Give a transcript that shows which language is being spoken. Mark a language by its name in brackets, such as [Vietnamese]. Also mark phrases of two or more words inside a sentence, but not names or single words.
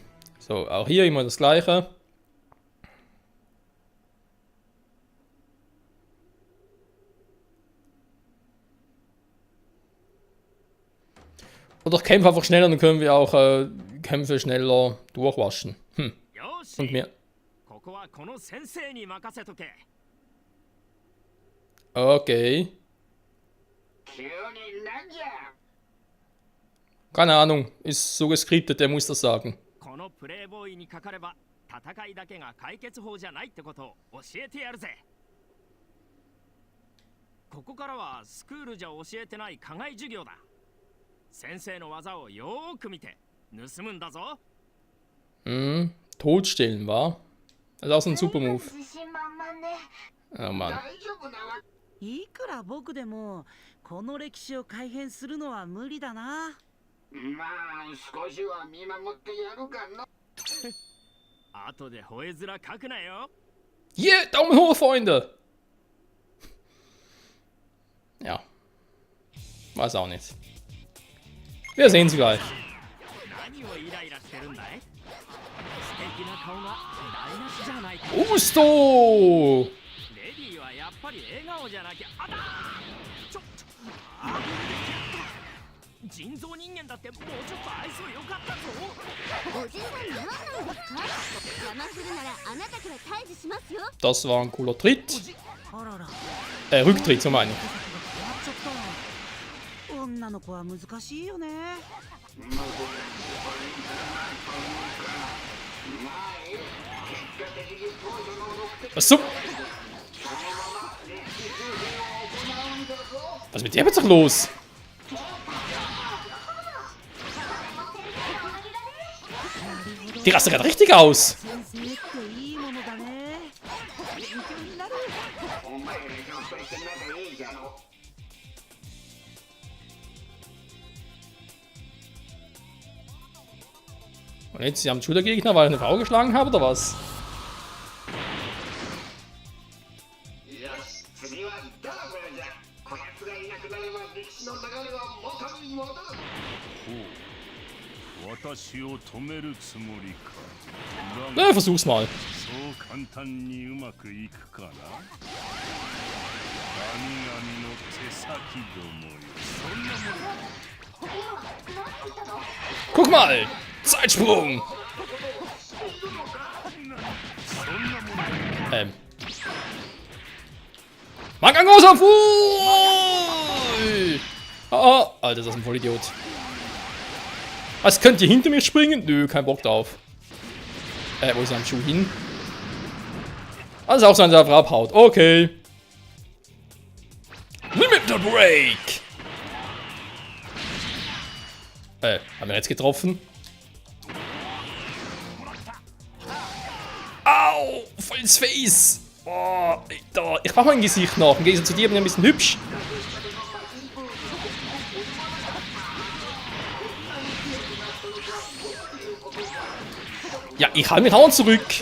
[German] So, auch hier immer das Gleiche. Oder ich kämpfe einfach schneller, dann können wir auch Kämpfe schneller durchwaschen. Und mehr. Okay. Keine Ahnung, ist so geskriptet, der muss das sagen. [Japanese] ここからはスクールじゃ教えてない課外授業だ。先生の技をよーく見て盗むんだぞ。 [German] Totstellen, wa? Das ist auch so ein super Move. Oh Mann. [Japanese] いくら僕でもこの歴史を改変するのは無理だな。まあ少しは見守ってやるかな。後で吠え面書くなよ。 [German] Yeah, Daumen hoch, Freunde! Ja. Weiß auch nicht. Wir sehen sie gleich. [Japanese] 何をイライラしてるんだい？素敵な顔が台無しじゃないか。 Usto! レディーはやっぱり笑顔じゃなきゃ。あだ人造人間だってもうちょっと愛想よかったぞ。おじさん何なんですか？邪魔するならあなたから退治しますよ。 [German] Das war ein cooler Tritt. [Japanese] あらら。 [German] Rücktritt, so meine ich. [Japanese] ちょっと女の子は難しいよね。 [German] Was so? Was ist mit der jetzt los? Die rastet gerade richtig aus. [Japanese] 先生っていいものだね。勉強になる。お前らひょっとして仲いいじゃろ。 [German] Und jetzt, sie haben schon der Gegner, weil ich eine Frau geschlagen habe, oder was? [Japanese] よし、次はドラゴンじゃ。こやつがいなくなれば歴史の流れは元に戻る。私を止めるつもりか。 [German] Versuch's mal. [Japanese] そう簡単にうまくいくかな。神々の手先どもよ。そんなもの。 [German] Guck mal! Zeitsprung! Mangangosa! Oh, Alter, das ist ein Vollidiot. Was, könnt ihr hinter mir springen? Nö, kein Bock drauf. Wo ist sein Schuh hin? Also auch so ein Server abhaut. [English] Okay. Limit the Break! [German] Haben wir jetzt getroffen? Au! Voll ins Face! Oh, Alter. Ich mach mein Gesicht noch. Im Gegensatz zu dir bin ich ein bisschen hübsch. Ja, ich halte mich auch zurück.